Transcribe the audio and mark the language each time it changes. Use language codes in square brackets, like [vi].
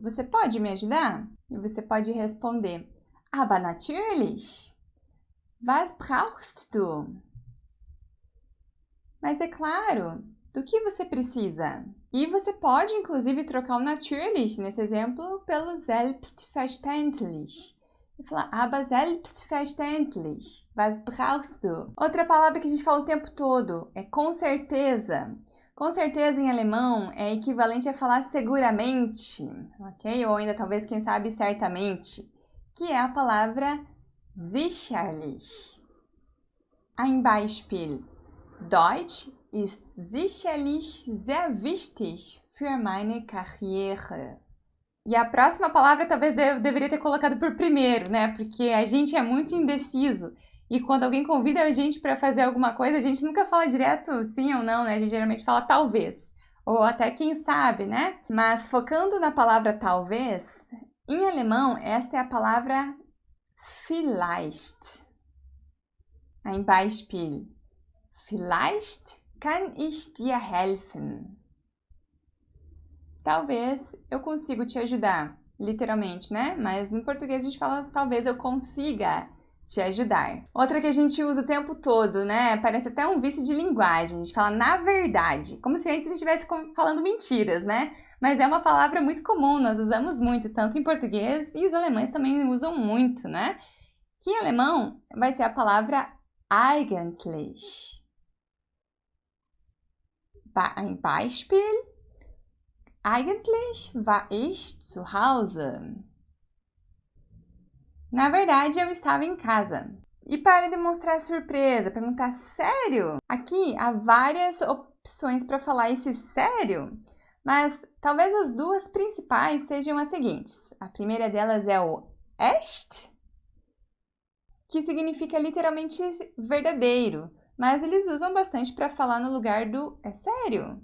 [pt] Você pode me ajudar? E você pode responder: [de] Aber natürlich. Was brauchst du? [pt] Mas é claro, do que você precisa? E você pode, inclusive, trocar o natürlich, nesse exemplo, pelo selbstverständlich. E falar, [de] aber selbstverständlich. Was brauchst du? [pt] Outra palavra que a gente fala o tempo todo é com certeza. Com certeza, em alemão, é equivalente a falar seguramente, ok? Ou ainda, talvez, quem sabe, certamente, que é a palavra sicherlich. [de] Ein Beispiel. Deutsch ist sicherlich sehr wichtig für meine Karriere. [pt] E a próxima palavra talvez eu deveria ter colocado por primeiro, né? Porque a gente é muito indeciso. E quando alguém convida a gente para fazer alguma coisa, a gente nunca fala direto sim ou não, né? A gente geralmente fala talvez. Ou até quem sabe, né? Mas focando na palavra talvez, em alemão, esta é a palavra vielleicht. [de] Ein Beispiel. Vielleicht kann ich dir helfen. [pt] Talvez eu consiga te ajudar, literalmente, né? Mas no português a gente fala talvez eu consiga te ajudar. Outra que a gente usa o tempo todo, né? Parece até um vício de linguagem. A gente fala na verdade, como se antes a gente estivesse falando mentiras, né? Mas é uma palavra muito comum, nós usamos muito, tanto em português e os alemães também usam muito, né? Que em alemão vai ser a palavra eigentlich. [de] Ein Beispiel. Eigentlich war ich zu Hause. [pt] Na verdade, eu estava em casa. E para demonstrar surpresa, perguntar sério? Aqui há várias opções para falar esse sério, mas talvez as duas principais sejam as seguintes. A primeira delas é o echt, que significa literalmente verdadeiro, mas eles usam bastante para falar no lugar do é sério.